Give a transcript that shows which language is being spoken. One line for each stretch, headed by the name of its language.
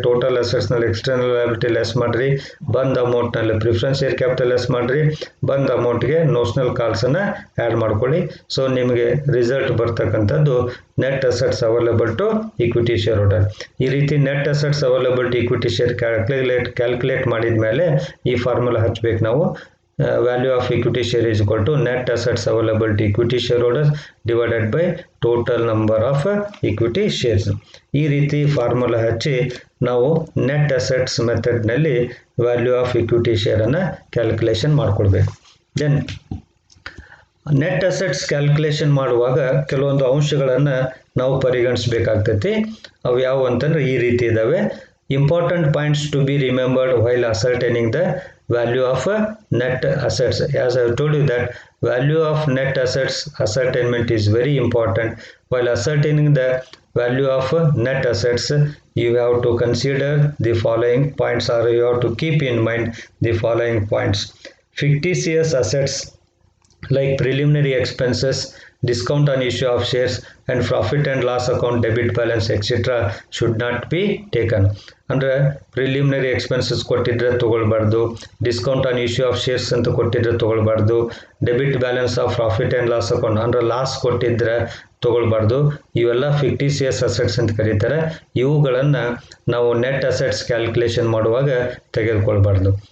Kannada: Total ಅಸೆಟ್ಸ್ನಲ್ಲಿ external liability less ಮಾಡಿರಿ, ಬಂದ ಅಮೌಂಟ್ನಲ್ಲಿ preference share capital less ಮಾಡಿರಿ, ಬಂದ ಅಮೌಂಟ್ಗೆ ನೋಷನಲ್ ಕಾಲ್ಸನ್ನು ಆ್ಯಡ್ ಮಾಡ್ಕೊಳ್ಳಿ. ಸೊ ನಿಮಗೆ ರಿಸಲ್ಟ್ ಬರ್ತಕ್ಕಂಥದ್ದು net assets available to equity share holder. ಈ ರೀತಿ net assets available to equity share calculate ಮಾಡಿದ ಮೇಲೆ ಈ ಫಾರ್ಮುಲಾ ಹಚ್ಚಬೇಕು ನಾವು.
English: value of equity share is equal to net assets available to equity shareholders divided by total number of equity shares.
Kannada: ಈ ರೀತಿ formula ಹಚ್ಚಿ ನಾವು net assets ಮೆಥಡ್ನಲ್ಲಿ value of equity ಶೇರನ್ನು calculation ಮಾಡ್ಕೊಳ್ಬೇಕು. ದೆನ್ ನೆಟ್ ಅಸೆಟ್ಸ್ ಕ್ಯಾಲ್ಕುಲೇಷನ್ ಮಾಡುವಾಗ ಕೆಲವೊಂದು ಅಂಶಗಳನ್ನು ನಾವು ಪರಿಗಣಿಸಬೇಕಾಗ್ತೈತಿ. ಅವು ಯಾವುವು ಅಂತಂದ್ರೆ ಈ ರೀತಿ ಇದ್ದಾವೆ.
English: Important points to be remembered while ascertaining the value of net assets. As I have told you that value of net assets ascertainment is very important. While ascertaining the value of net assets, you have to consider the following points, or you have to keep in mind the following points. Fictitious assets like preliminary expenses, discount on issue of shares, and profit and loss account, debit balance, etc. should not be taken.
Kannada: ಅಂದರೆ preliminary expenses ಕೊಟ್ಟಿದ್ರೆ ತೊಗೊಳ್ಬಾರ್ದು, discount on issue of shares ಅಂತ ಕೊಟ್ಟಿದ್ರೆ ತೊಗೊಳ್ಬಾರ್ದು, debit balance of profit and loss account ಅಂದರೆ loss ಕೊಟ್ಟಿದ್ರೆ ತೊಗೊಳ್ಬಾರ್ದು. ಇವೆಲ್ಲ ಫಿಕ್ಟಿಸಿಯಸ್ assets ಅಂತ ಕರೀತಾರೆ. ಇವುಗಳನ್ನು ನಾವು ನೆಟ್ ಅಸೆಟ್ಸ್ ಕ್ಯಾಲ್ಕುಲೇಷನ್ ಮಾಡುವಾಗ ತೆಗೆದುಕೊಳ್ಬಾರ್ದು.